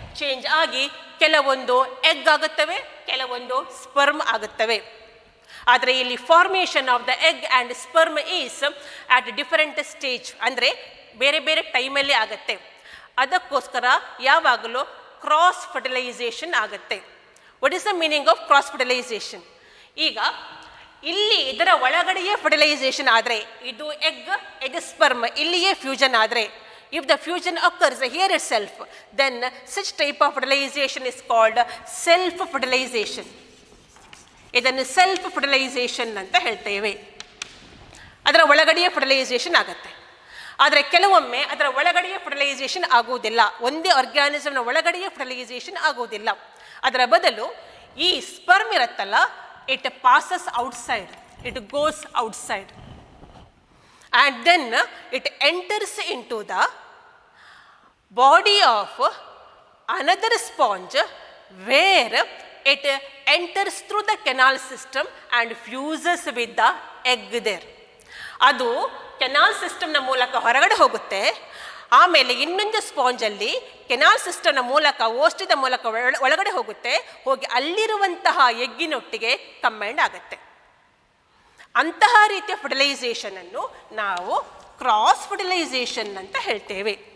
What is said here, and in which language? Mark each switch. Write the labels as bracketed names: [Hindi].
[Kannada] Change ಆಗಿ ಕೆಲವೊಂದು egg ಆಗುತ್ತವೆ, ಕೆಲವೊಂದು ಸ್ಪರ್ಮ್ ಆಗುತ್ತವೆ. ಆದರೆ ಇಲ್ಲಿ [English] formation of the egg and sperm is at different stage, [Kannada] ಅಂದರೆ ಬೇರೆ ಬೇರೆ ಟೈಮಲ್ಲಿ ಆಗುತ್ತೆ. ಅದಕ್ಕೋಸ್ಕರ ಯಾವಾಗಲೂ ಕ್ರಾಸ್ ಫರ್ಟಿಲೈಸೇಷನ್ ಆಗುತ್ತೆ. [English] What is the meaning of cross fertilisation? [Kannada] ಈಗ ಇಲ್ಲಿ ಇದರ ಒಳಗಡೆಯೇ ಫರ್ಟಿಲೈಸೇಷನ್ ಆದರೆ, ಇದು ಎಗ್ ಸ್ಪರ್ಮ್ ಇಲ್ಲಿಯೇ ಫ್ಯೂಷನ್ ಆದರೆ, [English] if the fusion occurs here itself, then such type of fertilization is called self fertilization. [Kannada] ಇದನ್ನು ಸೆಲ್ಫ್ ಫರ್ಟಿಲೈಸೇಷನ್ ಅಂತ ಹೇಳ್ತೇವೆ. ಅದರ ಒಳಗಡೆಯೇ ಫರ್ಟಿಲೈಸೇಷನ್ ಆಗುತ್ತೆ. ಆದರೆ ಕೆಲವೊಮ್ಮೆ ಅದರ ಒಳಗಡೆಯೇ ಫರ್ಟಿಲೈಸೇಷನ್ ಆಗುವುದಿಲ್ಲ, ಒಂದೇ ಆರ್ಗ್ಯಾನಿಸಮ್ನ ಒಳಗಡೆಯೇ ಫರ್ಟಿಲೈಸೇಷನ್ ಆಗುವುದಿಲ್ಲ. ಅದರ ಬದಲು ಈ ಸ್ಪರ್ಮ್ ಇರುತ್ತಲ್ಲ, [English] It passes outside, it goes outside and then it enters into the body of another sponge where it enters through the canal system and fuses with the egg there. [Kannada] ಅದು canal ಸಿಸ್ಟಮ್ನ ಮೂಲಕ ಹೊರಗಡೆ ಹೋಗುತ್ತೆ. ಆಮೇಲೆ ಇನ್ನೊಂದು ಸ್ಪಾಂಜಲ್ಲಿ canal ಸಿಸ್ಟಮ್ನ ಮೂಲಕ ಓಷ್ಠದ ಮೂಲಕ ಒಳಗಡೆ ಹೋಗುತ್ತೆ, ಹೋಗಿ ಅಲ್ಲಿರುವಂತಹ ಎಗ್ಗಿನೊಟ್ಟಿಗೆ ಕಂಬೈಂಡ್ ಆಗುತ್ತೆ. ಅಂತಹ ರೀತಿಯ ಫರ್ಟಿಲೈಸೇಷನ್ ಅನ್ನು ನಾವು ಕ್ರಾಸ್ ಫರ್ಟಿಲೈಸೇಷನ್ ಅಂತ ಹೇಳ್ತೇವೆ.